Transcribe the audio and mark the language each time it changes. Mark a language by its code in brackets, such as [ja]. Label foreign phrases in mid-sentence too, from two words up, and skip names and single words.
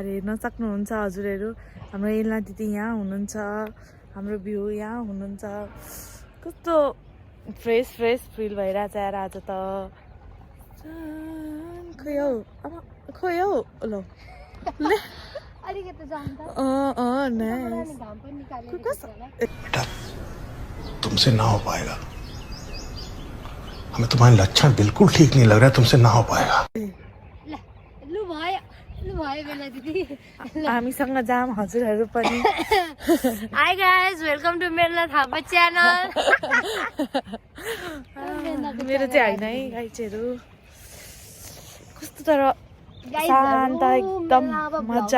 [ne] हेर्न सक्नुहुन्छ हजुरहरू, हाम्रो एल्ना दिदी यहाँ हुनुहुन्छ, हाम्रो भ्यू यहाँ हुनुहुन्छ। कस्तो फ्रेस फ्रेस फिल भइरहेछ यार आज त। खोइ हौ ल अलिकति जाम त। नाइस। घाम पनि निकालेको कस्तो [hi] बेटा तुमसे ना हो पाएगा, हमें तुम्हारे लक्षण बिल्कुल ठीक नहीं लग रहा है, तुमसे ना हो पाएगा। [ne] लु भयो बेला दिदी। हामीसँग जाम हजुरहरू पनि। [en] Hi guys, welcome to Melina Thapa channel. [ne] मेरो चाहिँ होइन है गाइजहरू। कस्तो तर शान्त एकदम मजा।